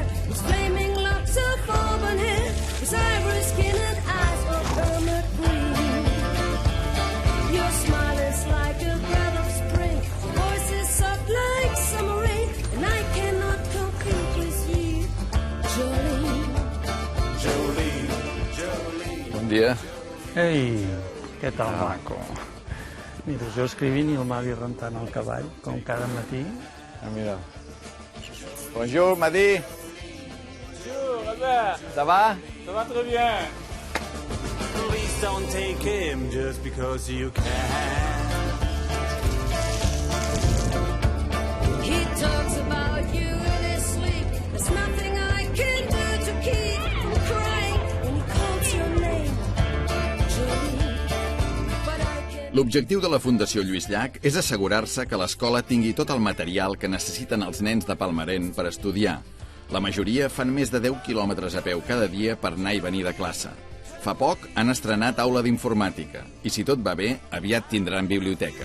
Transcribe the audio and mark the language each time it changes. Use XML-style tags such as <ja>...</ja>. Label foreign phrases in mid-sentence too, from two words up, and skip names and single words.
<en>His flaming locks of auburn hair, his ivory skin and eyes of hermit green. Your smile is like a breath of spring, your voice is soft like summer rain, and I cannot compete with you, Jolene.</en> <ca>Bon dia. Ei, què tal, maco? Mira, jo escrivint i el Madi rentant el cavall, com cada matí. Mira.</ca> <fr>Bonjour, Madi. Bonjour, Albert. Ça va? Ça va très bien.</fr> <en>Please don't take him just because you can. He talks about you in his sleep. There's nothing I can do to keep from crying when he calls your name, Jolene. But I can...</en> <ca>L'objectiu de la Fundació Lluís Llach és assegurar-se que l'escola tingui tot el material que necessiten els nens de Palmarén per estudiar. La majoria fan més de 10 quilòmetres a peu cada dia per anar i venir de classe. Fa poc han estrenat aula d'informàtica i, si tot va bé, aviat tindran biblioteca.</ca>